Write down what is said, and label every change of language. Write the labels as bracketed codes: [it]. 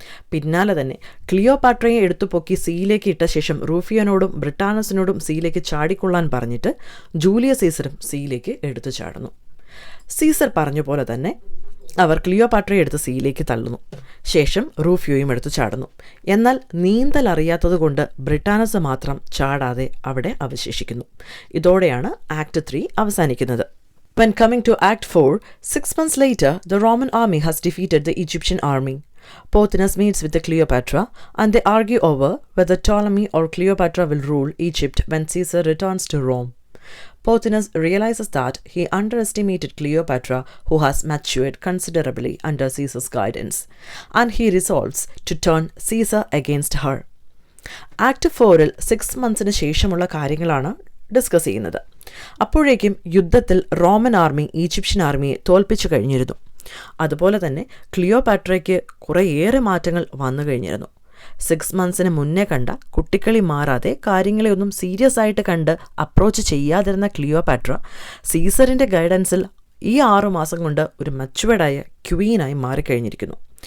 [ml] പിന്നാലെ തന്നെ ക്ലിയോപാട്രയെ എടുത്തു പൊക്കി സീയിലേക്ക് ഇട്ട ശേഷം റൂഫിയോനോടും ബ്രിട്ടാനസിനോടും സീയിലേക്ക് ചാടിക്കൊള്ളാൻ പറഞ്ഞിട്ട് ജൂലിയസ് സീസറും സീയിലേക്ക് എടുത്തു ചാടുന്നു. സീസർ പറഞ്ഞ പോലെ തന്നെ അവർ ക്ലിയോപാട്രയെ എടുത്ത് സീയിലേക്ക് തള്ളുന്നു. ശേഷം റൂഫിയോയും എടുത്തു ചാടുന്നു. എന്നാൽ നീന്തൽ അറിയാത്തത് കൊണ്ട് ബ്രിട്ടാനസ് മാത്രം ചാടാതെ അവിടെ അവശേഷിക്കുന്നു. ഇതോടെയാണ് ആക്ട് 3 അവസാനിക്കുന്നത്. [en] When coming to Act 4, 6 months later, the Roman army has defeated the Egyptian army. Pothinus meets with the Cleopatra, and they argue over whether Ptolemy or Cleopatra will rule Egypt when Caesar returns to Rome. Pothinus realizes that he underestimated Cleopatra, who has matured considerably under Caesar's guidance, and he resolves to turn Caesar against her. [ml] Act 4-ൽ 6 monthsന് ശേഷമുള്ള കാര്യങ്ങളാണ് discuss ചെയ്യുന്നത്. അപ്പോഴേക്കും യുദ്ധത്തിൽ Roman army Egyptian ആർമിയെ തോൽപ്പിച്ചു കഴിഞ്ഞിരുന്നു. അതുപോലെ തന്നെ ക്ലിയോപാട്രയ്ക്ക് കുറേയേറെ മാറ്റങ്ങൾ വന്നു കഴിഞ്ഞിരുന്നു. 6 monthsന് മുന്നേ കണ്ട കുട്ടിക്കളി മാറാതെ കാര്യങ്ങളെ ഒന്നും സീരിയസ് ആയിട്ട് കണ്ട് അപ്രോച്ച് ചെയ്യാതിരുന്ന ക്ലിയോപാട്ര സീസറിൻ്റെ ഗൈഡൻസിൽ ഈ 6 മാസം കൊണ്ട് ഒരു മച്ചുവേർഡായ ക്വീനായി മാറിക്കഴിഞ്ഞിരിക്കുന്നു.